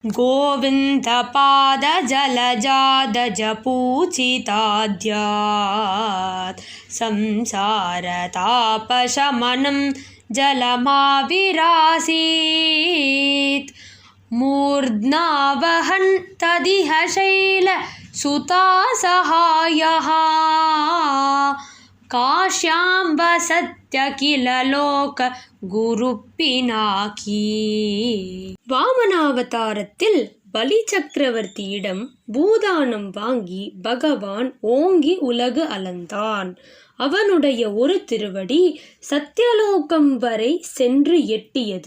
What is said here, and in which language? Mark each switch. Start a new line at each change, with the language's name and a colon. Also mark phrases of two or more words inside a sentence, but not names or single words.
Sanskrit: गोविन्दपादजलजादजपूजिताद्यात् संसारतापशमनं जलमाविरासीत् मूर्ध्नावहन् तदिह शैलसुतासहायः काश्यां वसत्यखिल लोक गुरु पिनाकी.
Tamil: வாமனாவதாரத்தில் பலி சக்கரவர்த்தியிடம் பூதானம் வாங்கி பகவான் ஓங்கி உலகு அளந்தான். அவனுடைய ஒரு திருவடி சத்தியலோகம் வரை சென்று எட்டியது.